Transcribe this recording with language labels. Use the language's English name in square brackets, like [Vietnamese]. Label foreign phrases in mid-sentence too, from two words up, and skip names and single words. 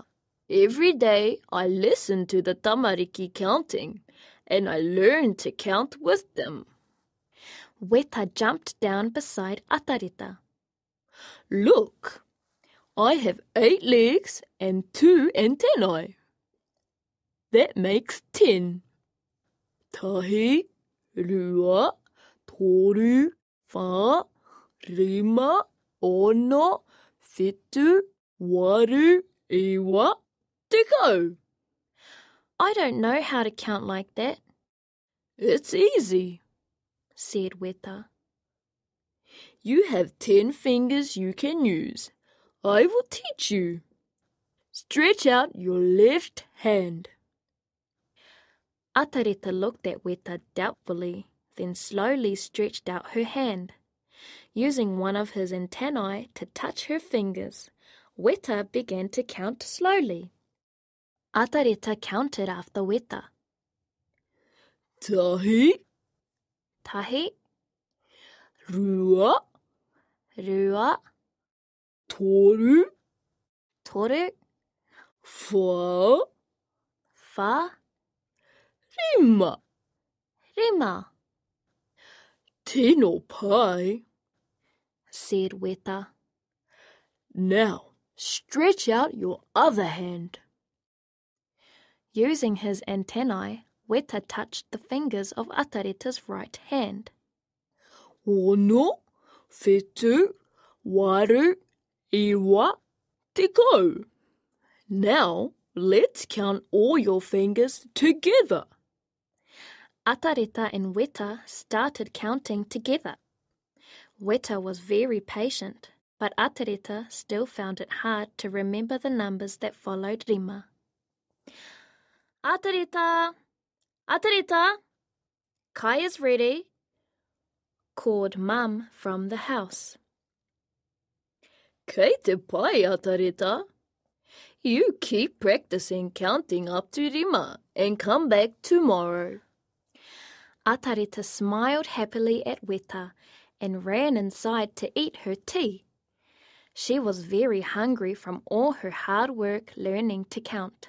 [English] Every day I listened to the tamariki counting, and I learned to count with them. Weta jumped down beside Atareta. Look, I have 8 legs and 2 antennae. That makes 10. [Māori] Tahi, rua, toru, wha, rima, ono, whitu, waru, iwa, te kau. [English] I don't know how to count like that. It's easy, said Weta. You have 10 fingers you can use. I will teach you. Stretch out your left hand. Atareta looked at Weta doubtfully, then slowly stretched out her hand. Using one of his antennae to touch her fingers, Weta began to count slowly. Atareta counted after Weta. [Māori] Tahi, tahi, rua, rua, toru, toru, wha, Wha, Rima. Rima, Tino pai. [English] said Weta. Now, stretch out your other hand. Using his antennae, Weta touched the fingers of Atareta's right hand. [Māori] Ono, whetu, waru, iwa, te go. [English] Now, let's count all your fingers together. Atareta and Weta started counting together. Weta was very patient, but Atareta still found it hard to remember the numbers that followed Rima. Atareta! Atareta! Kai is ready, called Mum from the house. [Māori] Kei te pai, Atareta. [English] You keep practicing counting up to Rima and come back tomorrow. Atareta smiled happily at Weta and ran inside to eat her tea. She was very hungry from all her hard work learning to count.